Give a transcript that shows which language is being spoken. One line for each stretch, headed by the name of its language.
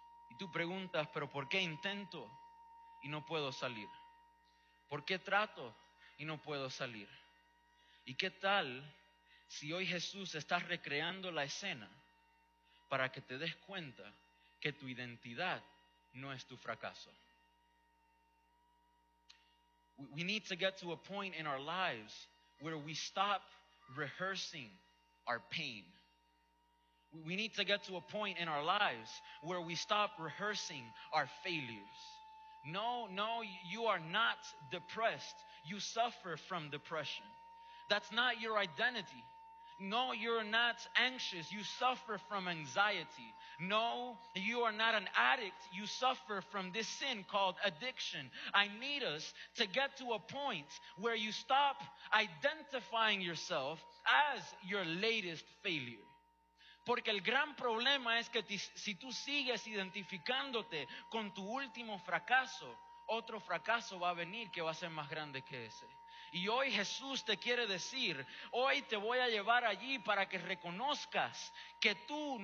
Spanish: Y tú preguntas, ¿pero por qué intento y no puedo salir? ¿Por qué trato y no puedo salir? ¿Y qué tal si hoy Jesús está recreando la escena para que te des cuenta que tu identidad no es tu fracaso?
English: We need to get to a point in our lives where we stop rehearsing our pain. We need to get to a point in our lives where we stop rehearsing our failures. No, you are not depressed. You suffer from depression. That's not your identity. No, you're not anxious. You suffer from anxiety. No, you are not an addict. You suffer from this sin called addiction. I need us to get to a point where you stop identifying yourself as your latest failure.
Spanish: Porque el gran problema es que si tú sigues identificándote con tu último fracaso, otro fracaso va a venir que va a ser más grande que ese. Y hoy Jesús te quiere decir, hoy te voy a llevar allí para que reconozcas que tú no